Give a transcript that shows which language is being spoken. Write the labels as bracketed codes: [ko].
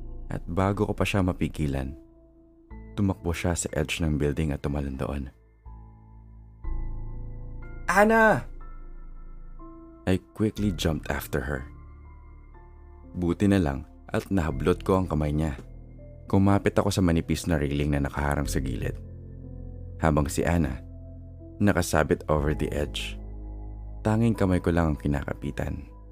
[tl] At bago ko pa siya mapigilan, tumakbo siya sa edge ng building at tumalon doon. Ana! [en] I quickly jumped after her. [tl] Buti na lang at nahablot ko ang kamay niya. Kumapit ako sa manipis na railing na nakaharang sa gilid. Habang si Ana, nakasabit [en] over the edge. [tl] Tanging kamay ko lang ang kinakapitan.